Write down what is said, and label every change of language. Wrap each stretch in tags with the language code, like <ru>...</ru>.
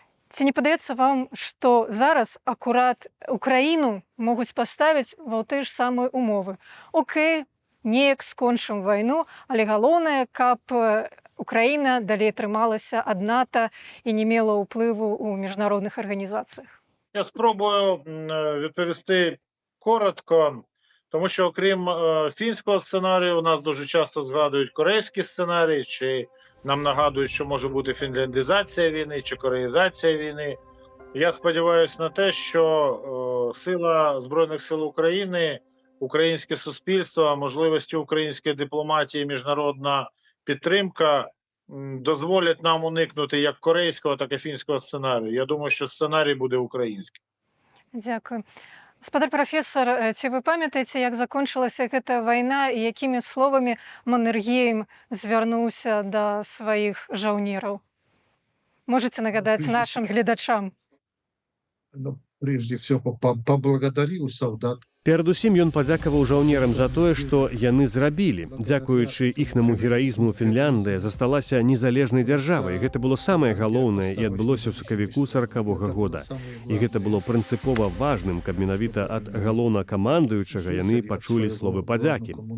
<be>Ці не падаецца вам, што зараз акурат Украіну могуць паставіць ва тыя ж самыя умовы? Окей, неяк скончым вайну, але галоўнае, каб Украіна далей трымалася ад НАТО і не мела ўплыву ў міжнародных арганізацыях.</be> <uk>Я спробую відповісти коротко, тому що окрім фінського сценарію, у нас дуже часто згадують корейський сценарій, чи нам нагадують, що може бути фінляндизація війни чи кореїзація війни. Я сподіваюся на те, що сила Збройних сил України, українське суспільство, можливості української дипломатії, міжнародна підтримка дозволять нам уникнути як корейського, так і фінського сценарію. Я думаю, що сценарій буде український. Дякую.</uk> <be>Гаспадар прафесор, ці ви пам'ятаєте, як закончилася гэта вайна і якімі словамі Маннергейм звярнуўся да сваіх жаўнераў? Можете нагадаць нашим гледачам?</be> <ru>Прежде всего, поблагодарил солдат.</ru> <be>Перадусім ён падзякаваў жаўнерам за тое, што яны зрабілі. Дзякуючы іхнаму гераізму Фінляндыя засталася незалежнай дзяржавай. Гэта было самае галоўнае і адбылося ў сакавіку 40-го года. І гэта было прынцыпова важным, каб менавіта ад галоўнакамандуючага яны пачулі словы падзякі.</be>